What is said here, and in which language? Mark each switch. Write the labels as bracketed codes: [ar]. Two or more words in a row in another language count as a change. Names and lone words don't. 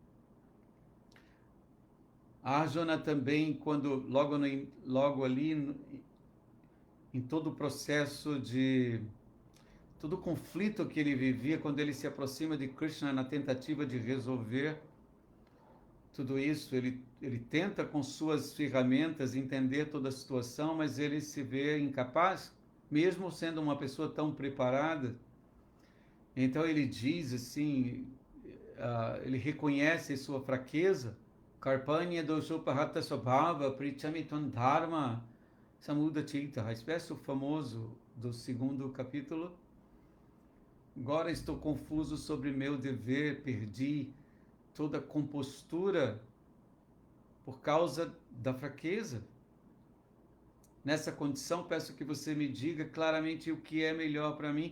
[pt] Arjuna também, quando logo ali, em todo o processo todo o conflito que ele vivia, quando ele se aproxima de Krishna na tentativa de resolver tudo isso, ele tenta com suas ferramentas entender toda a situação, mas ele se vê incapaz, mesmo sendo uma pessoa tão preparada. Então ele diz assim, ele reconhece sua fraqueza. [sa] Karpanya doshopahata swabhava prichamiton dharma samudachita. [pt] Esse verso famoso do 2º capítulo. Agora estou confuso sobre meu dever, perdi toda a compostura por causa da fraqueza. Nessa condição, peço que você me diga claramente o que é melhor para mim.